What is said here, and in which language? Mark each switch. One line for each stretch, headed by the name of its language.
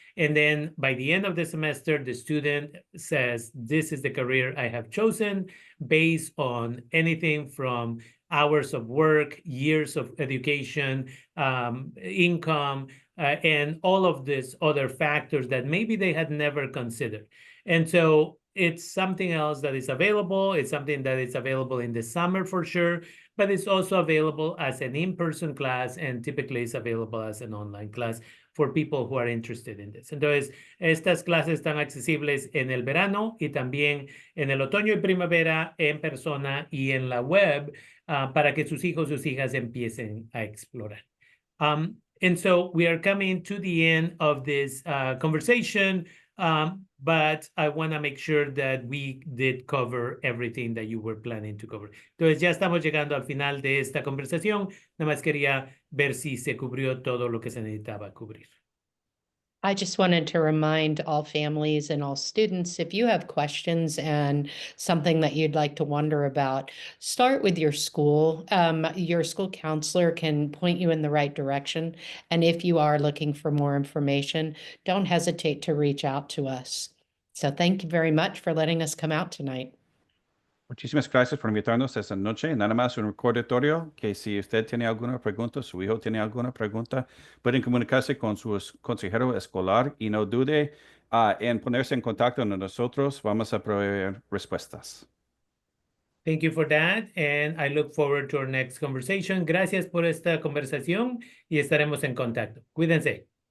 English: And then by the end of the semester, the student says, this is the career I have chosen based on anything from hours of work, years of education, income, and all of these other factors that maybe they had never considered. And so it's something else that is available. It's something that is available in the summer for sure, but it's also available as an in-person class and typically is available as an online class for people who are interested in this.
Spanish: Entonces, estas clases están accesibles en el verano y también en el otoño y primavera en persona y en la web para que sus hijos, sus hijas empiecen a explorar.
English: And so we are coming to the end of this conversation, but I want to make sure that we did cover everything that you were planning to cover.
Spanish: Entonces ya estamos llegando al final de esta conversación. Nada más quería ver si se cubrió todo lo que se necesitaba cubrir.
English: I just wanted to remind all families and all students, if you have questions and something that you'd like to wonder about, start with your school. Your school counselor can point you in the right direction. And if you are looking for more information, don't hesitate to reach out to us. So thank you very much for letting us come out tonight.
Spanish: Muchísimas gracias por invitarnos esta noche. Nada más un recordatorio que si usted tiene alguna pregunta, su hijo tiene alguna pregunta, pueden comunicarse con su consejero escolar y no dude en ponerse en contacto con nosotros. Vamos a proveer respuestas.
English: Thank you for that, and I look forward to our next conversation.
Spanish: Gracias por esta conversación y estaremos en contacto. Cuídense.